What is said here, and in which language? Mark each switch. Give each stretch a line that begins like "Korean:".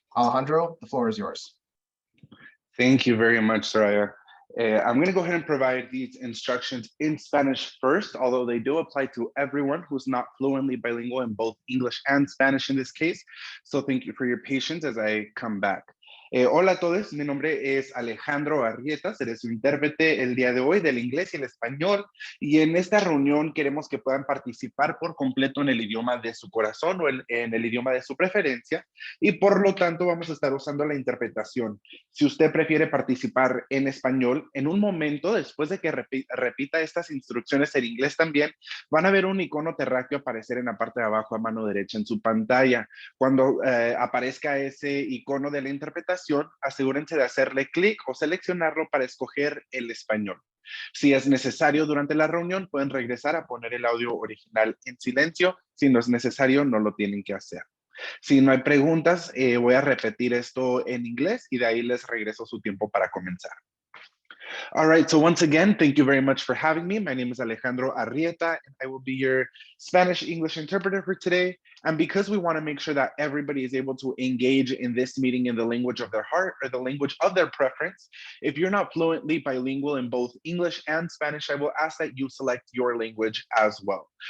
English: Alejandro, the floor is yours. Thank you very much, Soraya. I'm going to go ahead and provide these instructions in Spanish first, although they do apply to everyone who's not fluently bilingual in both English and Spanish in this case. So thank you for your patience as I come back.
Spanish: Hola a todos, mi nombre es Alejandro Arrieta, seré su intérprete el día de hoy del inglés y el español, y en esta reunión queremos que puedan participar por completo en el idioma de su corazón o en el idioma de su preferencia, y por lo tanto vamos a estar usando la interpretación. Si usted prefiere participar en español, en un momento después de que repita estas instrucciones en inglés también, van a ver un icono terráqueo aparecer en la parte de abajo a mano derecha en su pantalla. Cuando aparezca ese icono de la interpretación, asegúrense de hacerle clic o seleccionarlo para escoger el español. Si es necesario durante la reunión, pueden regresar a poner el audio original en silencio. Si no es necesario, no lo tienen que hacer. Si no hay preguntas, voy a repetir esto en inglés y de ahí les regreso su tiempo para comenzar.
English: All right, so once again, thank you very much for having me. My name is Alejandro Arrieta, and I will be your Spanish-English interpreter for today. And because we want to make sure that everybody is able to engage in this meeting in the language of their heart or the language of their preference, if you're not fluently bilingual in both English and Spanish, I will ask that you select your language as well.